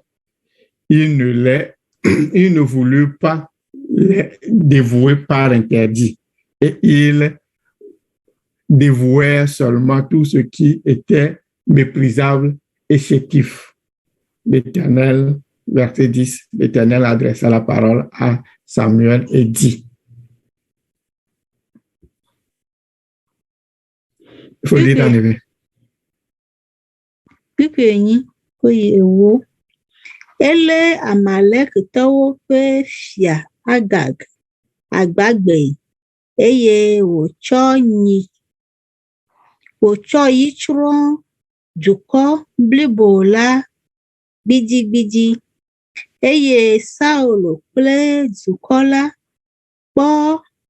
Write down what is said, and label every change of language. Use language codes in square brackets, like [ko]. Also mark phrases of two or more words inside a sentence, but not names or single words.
[fr] Il ne voulut pas les dévouer par interdit et il dévouait seulement tout ce qui était méprisable et chétif. L'Éternel, verset 10, l'Éternel adressa la parole à Samuel et dit. Il faut lire en éveil. [ee] Ele Amalekitɔwo ƒe fia Agag agbagbe eye wòtsɔ yi tsrɔ̃ dukɔ blibo la gbidigbidi eye Saulo kple dukɔ la kpɔ